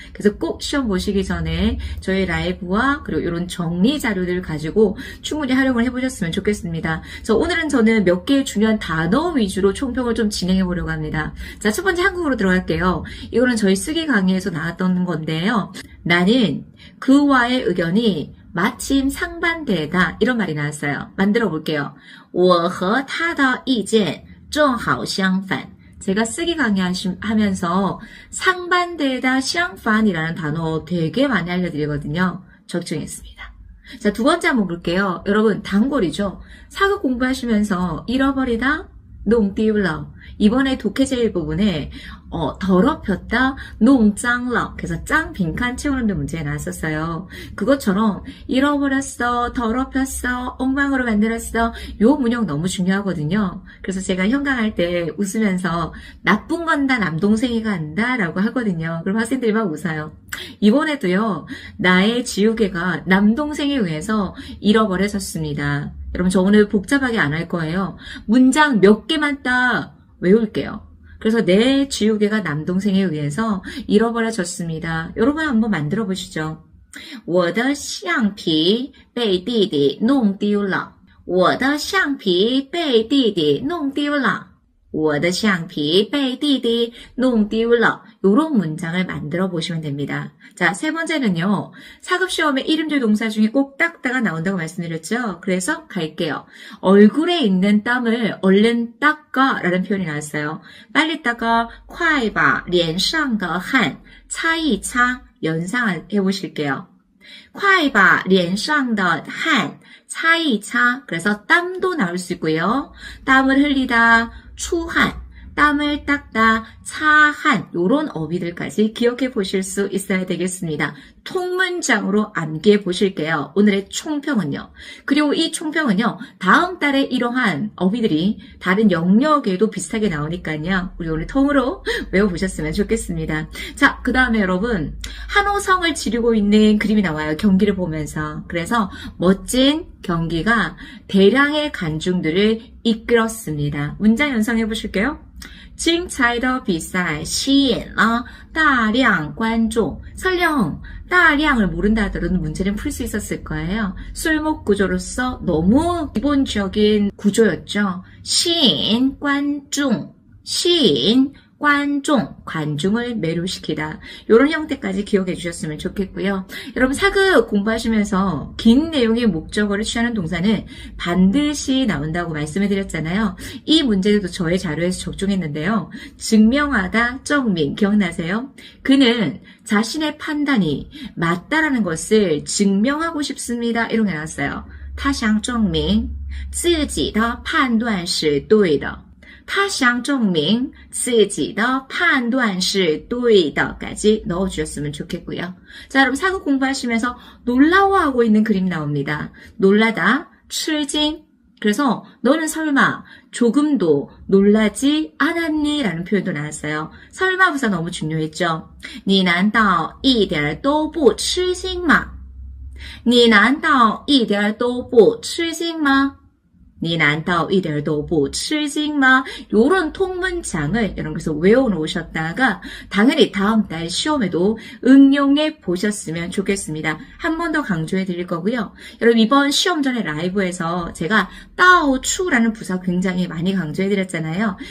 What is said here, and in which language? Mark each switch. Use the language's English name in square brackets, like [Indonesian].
[Korean] 그래서 꼭 시험 보시기 전에 저희 라이브와 그리고 이런 정리 자료들을 가지고 충분히 활용을 해보셨으면 좋겠습니다. 오늘은 저는 몇 개의 중요한 단어 위주로 총평을 좀 진행해 보려고 합니다. 자, 첫 번째 한국어로 들어갈게요. 이거는 저희 쓰기 강의에서 나왔던 건데요. 나는 그와의 의견이 마침 상반되다 이런 말이 나왔어요. 만들어 볼게요. [Chinese] 我和他的意见正好相反. [Korean] 제가 쓰기 강의하면서 상반되다, 相反이라는 단어 되게 많이 알려드리거든요. 적중했습니다. 자, 두 번째 한번 볼게요. 여러분, 단골이죠. 사극 공부하시면서 잃어버리다, 농띠울러. 이번에 독해제 부분에 더럽혔다, 농짱러. 그래서 짱 빈칸 채우는 데 문제가 나왔었어요. 그것처럼 잃어버렸어, 더럽혔어, 엉망으로 만들었어. 요 문형 너무 중요하거든요. 그래서 제가 현강할 때 웃으면서 나쁜 건 다 남동생이가 한다 라고 하거든요. 그럼 학생들이 막 웃어요. 이번에도요, 나의 지우개가 남동생에 의해서 잃어버려졌습니다. 여러분, 저 오늘 복잡하게 안 할 거예요. 문장 몇 개만 딱 외울게요. 그래서 내 지우개가 남동생에 의해서 잃어버려졌습니다. 여러분 한번 만들어 보시죠. [Chinese] 我的橡皮被弟弟弄丢了. 我的橡皮被弟弟弄丢了. 我的橡皮被弟弟弄丢了. [Korean] 이런 문장을 만들어 보시면 됩니다. 자, 세 번째는요. 사급시험에 이름줄 동사 중에 꼭 닦다가 나온다고 말씀드렸죠. 그래서 갈게요. 얼굴에 있는 땀을 얼른 닦아 라는 표현이 나왔어요. 빨리 닦아, [Chinese] 快把脸上的汗擦一擦. [Korean] 연상해 보실게요. [Chinese] 快把脸上的汗擦一擦. [Korean] 그래서 땀도 나올 수 있고요. 땀을 흘리다, 추한, 땀을 닦다, 차한 요런 어휘들까지 기억해 보실 수 있어야 되겠습니다. 통문장으로 암기해 보실게요. 오늘의 총평은요. 그리고 이 총평은요. 다음 달에 이러한 어휘들이 다른 영역에도 비슷하게 나오니까요. 우리 오늘 통으로 외워보셨으면 좋겠습니다. 자, 그 다음에 여러분 한호성을 지르고 있는 그림이 나와요. 경기를 보면서. 그래서 멋진 경기가 대량의 관중들을 이끌었습니다. 문장 연상해 보실게요. [Chinese] 精彩的比赛吸引了大量观众. [Korean] 설령 다량을 모른다 하더라도 문제는 풀 수 있었을 거예요. 술목 구조로서 너무 기본적인 구조였죠. [Chinese] 吸引观众, 吸引 [Korean] 관종, 관중을 매료시키다. 이런 형태까지 기억해 주셨으면 좋겠고요. 여러분 사극 공부하시면서 긴 내용의 목적어를 취하는 동사는 반드시 나온다고 말씀해 드렸잖아요. 이 문제도 저의 자료에서 적중했는데요. 증명하다, 정민 기억나세요? 그는 자신의 판단이 맞다라는 것을 증명하고 싶습니다. 이런 게 나왔어요. [Chinese] 他想证明自己的判断是对的. 他想证明自己的判断是对的 [Korean] 까지 넣어주셨으면 좋겠고요. 자, 여러분 사극 공부하시면서 놀라워하고 있는 그림 나옵니다. 놀라다, 吃惊. 그래서 너는 설마 조금도 놀라지 않았니? 라는 표현도 나왔어요. 설마 부사 너무 중요했죠. [Chinese] 你难道一点都不吃惊吗?你难道一点都不吃惊吗? 你难道一点都不吃惊吗? [Korean] 요런 통문장을 여러분께서 외워놓으셨다가 당연히 다음 달 시험에도 응용해 보셨으면 좋겠습니다. 한 번 더 강조해 드릴 거고요. 여러분 이번 시험 전에 라이브에서 제가 따오추라는 부사 굉장히 많이 강조해 드렸잖아요.